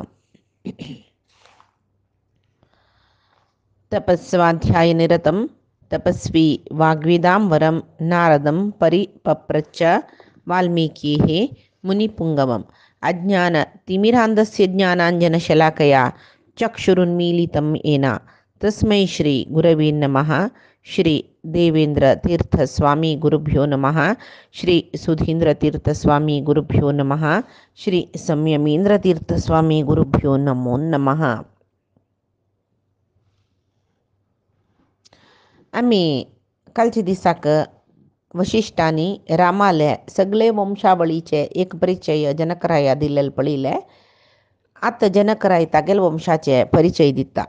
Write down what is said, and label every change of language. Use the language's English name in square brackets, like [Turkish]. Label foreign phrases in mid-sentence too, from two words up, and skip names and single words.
[Sanskrit] तपस्वाध्यायनिरतं तपस्वी वाग्विदां वरं नारदं परिपप्रच्छ वाल्मीकिः मुनिपुङ्गवम् अज्ञानतिमिरान्धस्य ज्ञानाञ्जनशलाकया चक्षुरुन्मीलितं येन तस्मै श्री गुरवे नमः। श्री देवेंद्र तीर्थ स्वामी गुरुभ्यो नमः। श्री सुधींद्र तीर्थ स्वामी गुरुभ्यो नमः। श्री संयमींद्र तीर्थ स्वामी गुरुभ्यो नमो नमः। [Konkani] आम्ही कालच्या दिसाक वशिष्ठांनी रामाले सगळे वंशावळीचे एक परिचय जनकराया दिलेले पळयले. आतां जनकराय तागेल वंशाचे परिचय दिता.